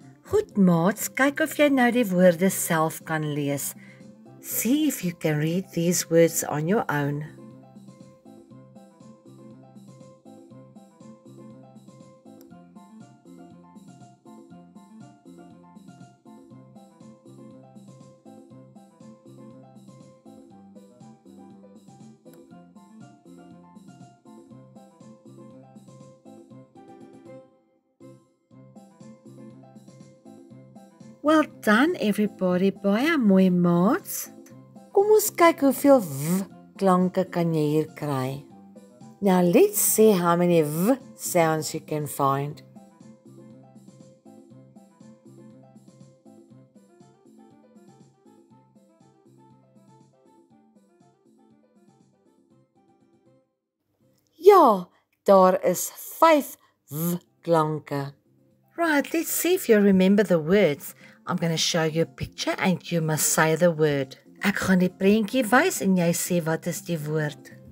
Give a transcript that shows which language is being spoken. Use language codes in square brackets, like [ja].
[af] Goed maats, kyk of jy nou die woorde self kan lees. [en] See if you can read these words on your own. Well done everybody, [af] baie mooi maats. Kom ons kyk hoeveel v klanke kan jy hier kry. [en] Now let's see how many v sounds you can find. [af] Ja, daar is 5 v klanke. [en] Right, let's see if you remember the words. I'm going to show you a picture and you must say the word. [af] Ek gaan die prentjie wys en jy sê wat is die woord.